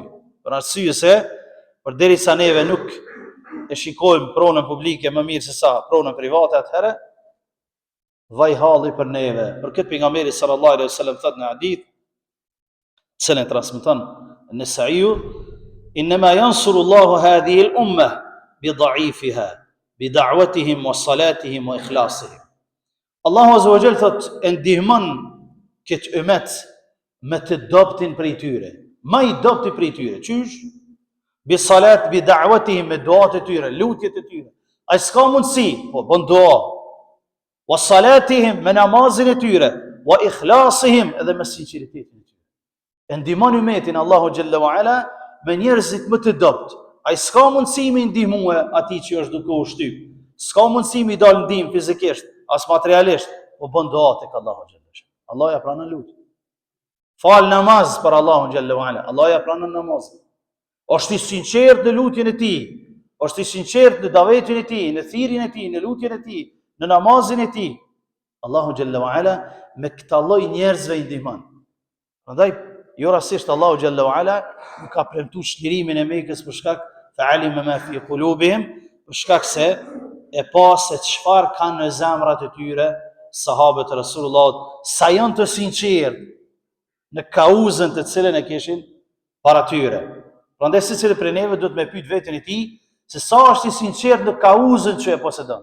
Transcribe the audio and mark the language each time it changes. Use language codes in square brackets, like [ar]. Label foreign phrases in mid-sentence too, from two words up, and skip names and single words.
[sq] Për arsye se përderisa neve nuk e shikojmë pronën publike më mirë se sa pronën private atëherë, vaj halli për neve. Për këtë pejgamberi [ar] صلى الله عليه وسلم [sq] thot në hadith, cilën transmeton Nesaiu, [ar] إنما ينصر الله هذه الأمة بضعيفها بدعوتهم وصلاتهم وإخلاصهم. الله عز وجل [sq] thot e ndihmon këtë ummet me të dobtin prej tyre. Ma i dobti prej tyre. Qysh? [ar] بالصلاة بدعوتهم, [sq] me duat e tyre, lutjet e tyre. Ai s'ka mundësi, po bën dua. [ar] وصلاتهم, [sq] me namazin e tyre, [ar] وإخلاصهم, [sq] edhe me sinqeritetin e tyre. E ndihmon ummetin [ar] الله جل وعلا [sq] me njerëzit më të dopt. Ai s'ka mundësi me ndihmue atij që është duke u shtyp. S'ka mundësi me dal ndihmë fizikisht, as materialisht, po bën dua tek [ar] الله جل. [sq] Allah ja pranon lutje. Fal namaz për [ar] الله جل وعلا. [sq] Allah ja pranon namazin. Është i sinqert në lutjen e tij, është i sinqert në davetin e tij, në thirrjen e tij, në lutjen e tij, në namazin e tij. [ar] الله جل وعلا [sq] me këtë lloj njerëzve i ndihmon. Prandaj jo rastisht [ar] الله جل وعلا [sq] nuk ka premtuar shlirimin e Mekës për shkak të [ar] علم ما في قلوبهم, [sq] për shkak se e pa se çfarë kanë në zemrat e tyre sahabët e Rasulullah sa janë të sinqertë në kauzën të cilën e kishin para tyre. Prandaj secili prej neve duhet me pyet veten e tij se sa është i sinqert në kauzën që e posedon.